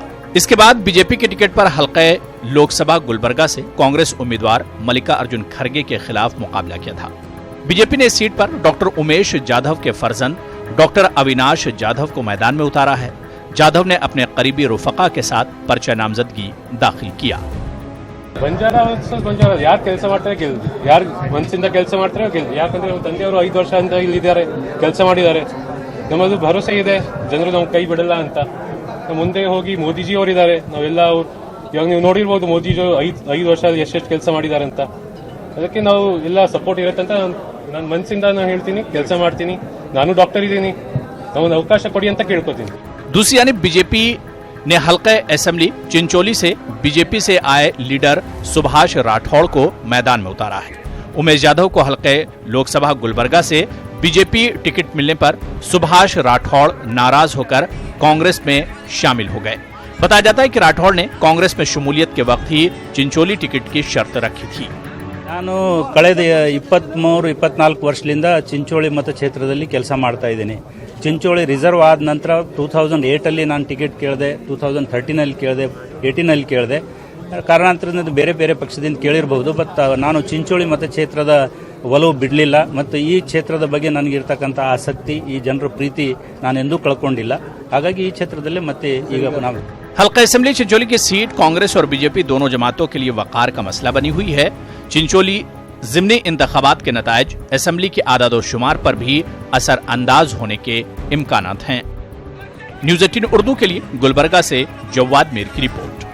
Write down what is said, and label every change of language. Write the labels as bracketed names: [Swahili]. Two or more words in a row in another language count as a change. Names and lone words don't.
[Urdu] اس کے بعد بی جے پی کے ٹکٹ پر حلقے لوک سبھا گلبرگہ سے کانگریس امیدوار ملیکا ارجن کھڑگے کے خلاف مقابلہ کیا تھا. بی جے پی نے اس سیٹ پر ڈاکٹر امیش جادھو کے فرزند ڈاکٹر اویناش جادھو کو میدان میں اتارا ہے. جادھو نے اپنے قریبی رفقا کے ساتھ پرچہ نامزدگی داخل کیا. [Kannada] ಬಂಜಾರ ಯಾರು ಕೆಲಸ ಮಾಡ್ತಾರೆ ಗೆಲ್ದು, ಯಾರು ಮನಸ್ಸಿಂದ ಕೆಲಸ ಮಾಡ್ತಾರೆ ಗೆಲ್ದು. ಯಾಕಂದ್ರೆ ನಮ್ಮ ತಂದೆಯವರು 5 ವರ್ಷದಿಂದ ಇಲ್ಲಿದ್ದಾರೆ, ಕೆಲಸ ಮಾಡಿದ್ದಾರೆ. ನಮ್ಮದು ಭರವಸೆ ಇದೆ ಜನರು ನಮ್ಮ ಕೈ ಬಿಡಲ್ಲ ಅಂತ. ಮುಂದೆ ಹೋಗಿ ಮೋದಿಜಿ ಅವರಿದ್ದಾರೆ, ನಾವೆಲ್ಲ ಇವಾಗ ನೀವು ನೋಡಿರ್ಬೋದು ಮೋದಿಜಿ 5 ವರ್ಷ ಎಷ್ಟೆಷ್ಟು ಕೆಲಸ ಮಾಡಿದ್ದಾರೆ ಅಂತ. ಅದಕ್ಕೆ ನಾವು ಎಲ್ಲ ಸಪೋರ್ಟ್ ಇರುತ್ತೆ ಅಂತ ನಾನು ಮನಸ್ಸಿಂದ ನಾನು ಹೇಳ್ತೀನಿ, ಕೆಲಸ ಮಾಡ್ತೀನಿ. ನಾನು ಡಾಕ್ಟರ್ ಇದ್ದೀನಿ, ನಮಗೆ ಅವಕಾಶ ಕೊಡಿ ಅಂತ ಕೇಳ್ಕೊತೀನಿ। [Urdu] دوسری یعنی بی جے پی نے حلقے اسمبلی چنچولی سے بی جے پی سے آئے لیڈر سبھاش راٹھوڑ کو میدان میں اتارا ہے. امیش یادو کو حلقے لوک سبھا گلبرگہ سے بی جے پی ٹکٹ ملنے پر سبھاش راٹھوڑ ناراض ہو کر کانگریس میں شامل ہو گئے. بتایا جاتا ہے کہ راٹھوڑ نے کانگریس میں شمولیت کے وقت ہی چنچولی ٹکٹ کی شرط رکھی تھی. [Kannada] ನಾನು ಕಳೆದ 23-24 ವರ್ಷದಿಂದ ಚಿಂಚೋಳಿ ಮತಕ್ಷೇತ್ರದಲ್ಲಿ ಕೆಲಸ ಮಾಡ್ತಾ ಇದ್ದೀನಿ। ಚಿಂಚೋಳಿ ರಿಸರ್ವ್ ಆದ ನಂತರ 2008 ನಾನು ಟಿಕೆಟ್ ಕೇಳಿದೆ, 2013 ಕೇಳಿದೆ, 18 ಕೇಳಿದೆ. ಕಾರಣಾಂತರದಿಂದ ಬೇರೆ ಬೇರೆ ಪಕ್ಷದಿಂದ ಕೇಳಿರಬಹುದು, ಬಟ್ ನಾನು ಚಿಂಚೋಳಿ ಮತಕ್ಷೇತ್ರದ ಒಲವು ಬಿಡಲಿಲ್ಲ ಮತ್ತು ಈ ಕ್ಷೇತ್ರದ ಬಗ್ಗೆ ನನಗಿರ್ತಕ್ಕಂಥ ಆಸಕ್ತಿ, ಈ ಜನರ ಪ್ರೀತಿ ನಾನೆಂದೂ ಕಳ್ಕೊಂಡಿಲ್ಲ। ಹಾಗಾಗಿ ಈ ಕ್ಷೇತ್ರದಲ್ಲಿ ಮತ್ತೆ ಈಗ ನಾವು [Urdu] حلقہ اسمبلی چنچولی کی سیٹ کانگریس اور بی جے پی دونوں جماعتوں کے لیے وقار کا مسئلہ بنی ہوئی ہے. چنچولی ضمنی انتخابات کے نتائج اسمبلی کے اعداد و شمار پر بھی اثر انداز ہونے کے امکانات ہیں. نیوز 18 اردو کے لیے گلبرگہ سے جواد میر کی رپورٹ.